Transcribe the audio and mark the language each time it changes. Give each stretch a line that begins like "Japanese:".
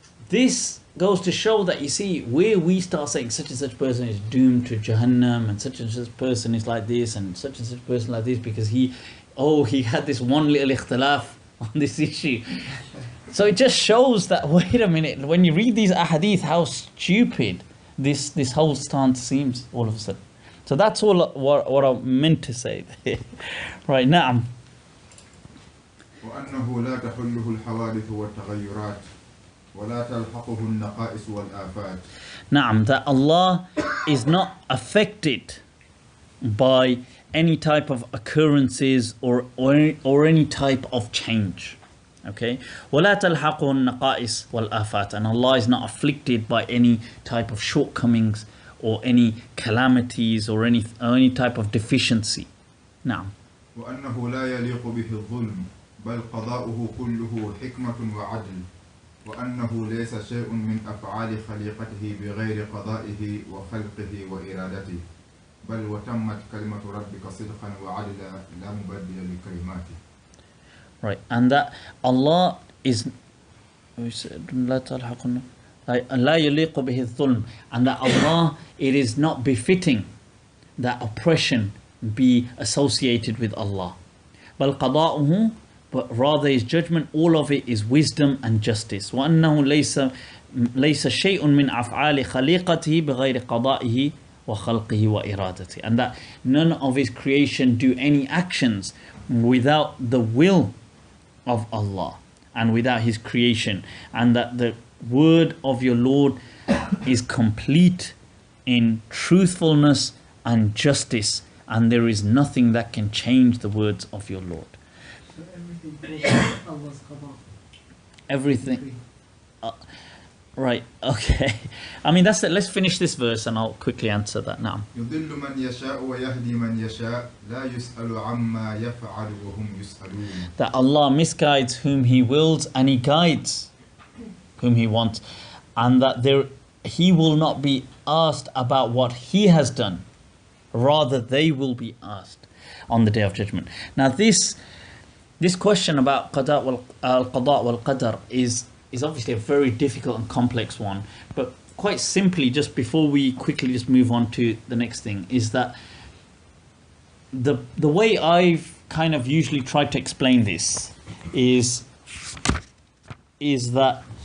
English: This goes to show that, you see, where we start saying such and such person is doomed to Jahannam, and such person is like this, and such person like this, because he had this one little ikhtilaf on this issue. So it just shows that, wait a minute, when you read these ahadith, how stupid this whole stance seems all of a sudden. So that's all what I meant to say. Right now.
Arabic: وأنه لا تحله الحوادث والتغيرات ولا تلحقه النقائص والآفات.
English: Naam, that Allah is not affected by any type of occurrences or any type of change.
Arabic: Okay? وَلَا تَلْحَقُهُ النَّقَائِص وَالْآفَاتِ.
English: And Allah is not afflicted by any type of shortcomings or any calamities or any type of deficiency. Now.
Arabic: وأنه لا يليق به الظلم بل قضاؤه كله حكمة وعدل وأنه ليس شيء من أفعال خليقته بغير قضائه وخلقه وإرادته بل وتمت كلمة ربك صدقا وعدلا لا مبدل لكلماته.
English: Right, and that Allah is
Arabic: لا تلحقنا لا يليق به الظلم,
English: and that Allah, it is not befitting that oppression be associated with Allah.
Arabic: بل قضاؤه,
English: but rather his judgment, all of it is wisdom and justice.
Arabic: وأنه ليس شيء من أفعال خليقته بغير قضائه وخلقه وإرادته,
English: and that none of his creation do any actions without the will of Allah and without his creation, and that the word of your Lord is complete in truthfulness and justice, and there is nothing that can change the words of your Lord. So everything Allah's qada. Everything. Right, okay. I mean, that's it. Let's finish this verse and I'll quickly answer that now.
Arabic: يضل من يشاء ويهدي من يشاء لا يسأل عما يفعل وهم يسألون.
English: That Allah misguides whom He wills and He guides whom He wants, and that He will not be asked about what He has done, rather they will be asked. on the Day of Judgment. Now this question about al-qada wal-qadar is obviously a very difficult and complex one, but quite simply, just before we quickly just move on to the next thing, is that the way I've kind of usually tried to explain this is that,